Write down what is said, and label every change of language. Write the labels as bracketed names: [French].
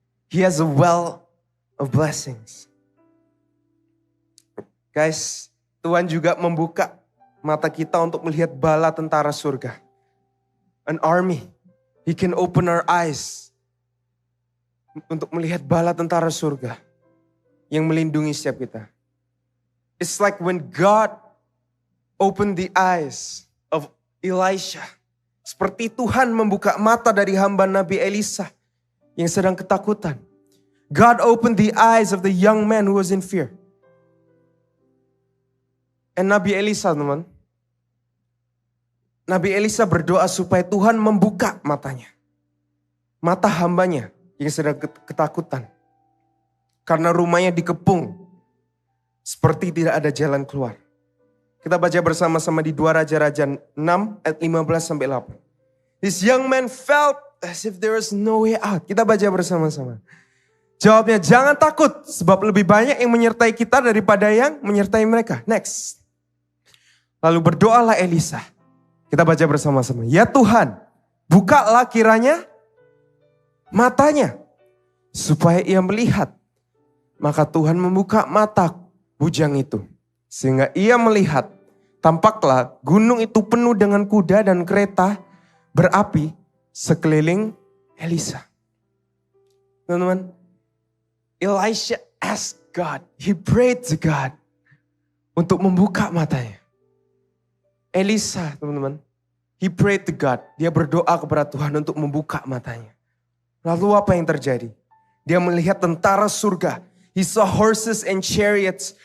[English] He has a well of blessings. [Indonesian] Guys, Tuhan juga membuka mata kita untuk melihat bala tentara surga. [English] An army. He can open our eyes. [Indonesian] Untuk melihat bala tentara surga. Yang melindungi setiap kita. [English] It's like when God opened the eyes of Elisha. [Indonesian] Seperti Tuhan membuka mata dari hamba Nabi Elisa. Yang sedang ketakutan. [English] God opened the eyes of the young man who was in fear. [Indonesian] And Nabi Elisa teman. Nabi Elisa berdoa supaya Tuhan membuka matanya. Mata hambanya yang sedang ketakutan. Karena rumahnya dikepung. Seperti tidak ada jalan keluar. Kita baca bersama-sama di 2 Raja-Raja 6 ayat 15-8. [English] This young man felt as if there was no way out. [Indonesian] Kita baca bersama-sama. Jawabnya, jangan takut sebab lebih banyak yang menyertai kita daripada yang menyertai mereka. Next. Lalu berdoalah Elisa. Kita baca bersama-sama. Ya Tuhan, bukalah kiranya matanya supaya ia melihat. Maka Tuhan membuka mata bujang itu. Sehingga ia melihat, tampaklah gunung itu penuh dengan kuda dan kereta berapi sekeliling Elisa. Teman-teman, [English] Elisha asked God, he prayed to God [Indonesian] untuk membuka matanya. [English] Elisa, [Indonesian] teman-teman, [English] he prayed to God. [Indonesian] Dia berdoa kepada Tuhan untuk membuka matanya. Lalu apa yang terjadi? Dia melihat tentara surga. [English] He saw horses and chariots.